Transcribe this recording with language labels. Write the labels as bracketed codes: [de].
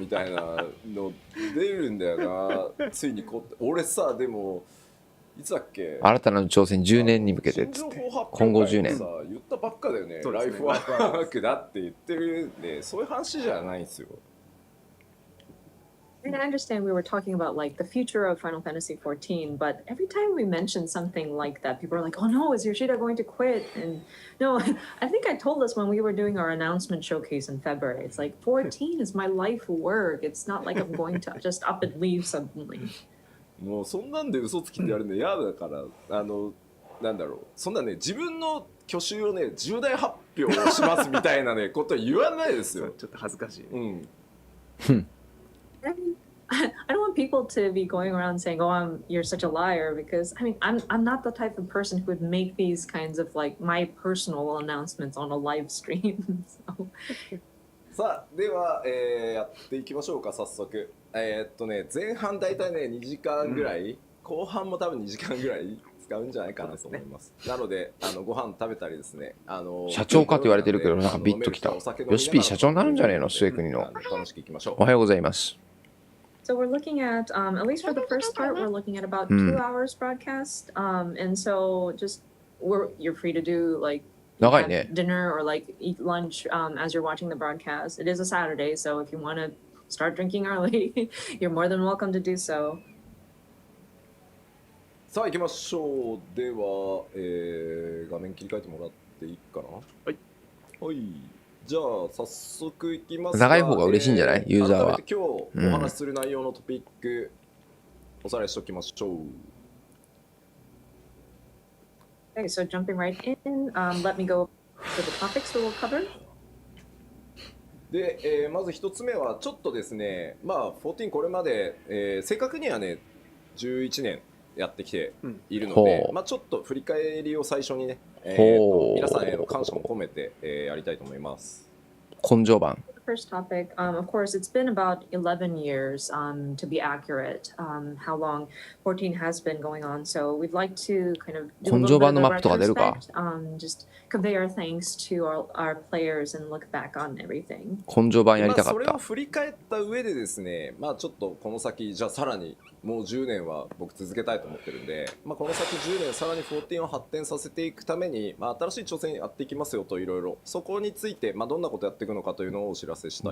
[ja] みたいなの出るんだよな。ついに俺さ、でもいつだっけ、新たな挑戦10年に向けてっつって、今後10年言ったばっかだよね。ライフワークだって言ってるんで、そういう話じゃないんですよ。 [en] And I understand we were talking about like the future of Final Fantasy XIV, but every time we mention something like that, people are like, "Oh no, is Yoshida going to quit?" And no, I think I told us when we were doing our announcement showcase in February. It's like 14 is my life work. It's not like I'm going to just up and leave suddenly. [ja] もうそんなんで嘘つきってやるの嫌だから、なんだろう、そんなね自分の去就をね重大発表をしますみたいなねことは言わないですよ。ちょっと恥ずかしい。うん。 [en] I don't want people to be going around saying, "Oh, you're such a liar," because I mean, I'm not the type of person who would make these kinds of like my personal announcements on a live stream. So. [ja] さあでは、やっていきましょうか早速。前半だいたいね2時間ぐらい、後半も多分2時間ぐらい使うんじゃないかなと思います。なのでご飯食べたりですね。社長かと言われてるけどなんかビッときた。よしピー社長になるんじゃねえの末国の。楽しくいきましょう。おはようございます。 [en] So we're looking at, at least for the first part, we're looking at about 2 hours broadcast. And so just you're free to do like dinner or like eat lunch as you're watching the broadcast. It is a Saturday, so if you want to start drinking early, you're more than welcome to do so. [ja] さあ行きましょう。では、画面切り替えてもらっていいかな。はい。はい。じゃあ早速いきますが。長い方が嬉しいんじゃない？ユーザーは。改めて今日お話しする内容のトピック、おさらいしておきましょう。 [en] Okay, so jumping right in, let me go to the topics we will cover. [ja] で、まず一つ目はちょっとですね、まあ14これまで、正確にはね11年やってきているので、まあちょっと振り返りを最初にね、皆さんへの感謝も込めて、やりたいと思います。根性版。 [en] First topic, of course, it's been about 11 years, to be accurate, how long 14 has been going on. So we'd like to kind of do a little bit of a retrospect, just convey our thanks to our players and look back on everything. [ja] 根性版やりたかった。それを振り返った上でですね、まあちょっとこの先じゃあさらにもう10年は僕続けたいと思ってるんで、まあこの先10年さらに14を発展させていくために、まあ新しい挑戦やっていきますよといろいろそこについてまあどんなことやっていくのかというのをお知らせしたい。